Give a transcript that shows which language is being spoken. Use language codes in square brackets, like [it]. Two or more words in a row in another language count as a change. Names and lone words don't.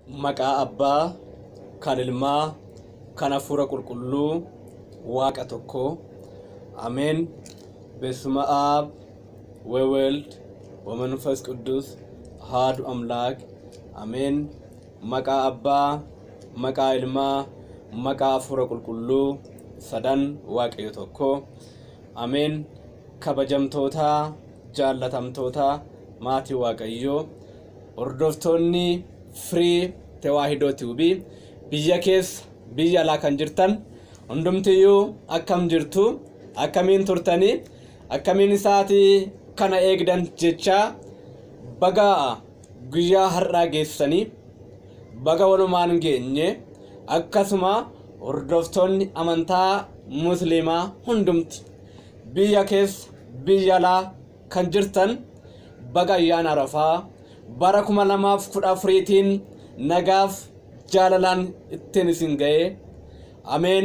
[om] Maqaa Abbaa, kan Ilmaa, kan Hafuura Qulqulluu, Waaqa tokko. Ameen. [am] በስመ አብ ወወልድ ወመንፈስ ቅዱስ አሐዱ አምላክ አሜን። [om] maqaa Abbaa maqaa Ilmaa maqaa Hafuura Qulqulluu sadan Waaqayyo tokko ameen. kabajamtoota jaalatamtoota maatii Waaqayyoo hordoftoonni Fiirii Tewahido TV biyya keessaa biyya alaa kan jirtan hundumtuu akkam jirtu akkamiin turtani akkamiin isaati kana eegdan jecha baga guyyaa har'aa geessanii baga walumaan geenye akkasuma hordoftoonni amantaa musliimaa hundumti biyya keessa biyya alaa kan jirtan baga ayyaana Arafaa bara 2014tiin nagaaf jaalalaan ittiin isin ga'e ameen.